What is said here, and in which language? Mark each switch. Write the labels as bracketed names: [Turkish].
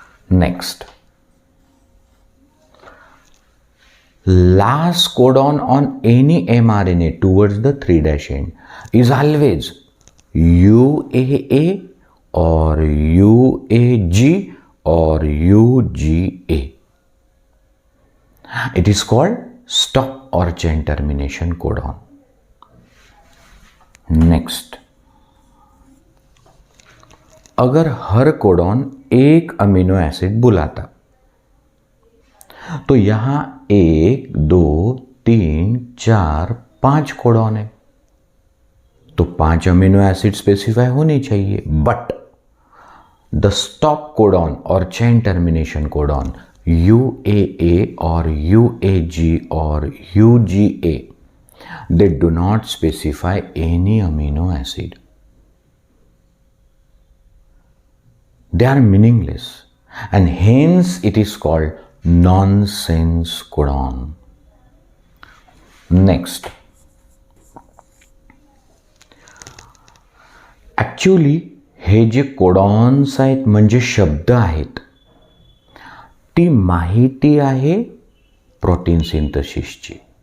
[English] Next, last codon on any mRNA towards the 3' end is always UAA or UAG or UGA. It is called stop or chain termination codon. [Hindi] Next, अगर हर codon एक amino acid बुलाता तो यहां 1, 2, 3, 4, 5 codon है तो 5 amino acid specify होनी चाहिए. [English] but the stop codon [Hindi] और [English] Chain termination codon UAA or UAG or UGA, they do not specify any amino acid. They are meaningless and hence it is called nonsense codon. Next, actually [Marathi] हे जे codons आहेत म्हणजे शब्द आहेत ती माहिती आहे प्रोटीन सिंथेसिसची.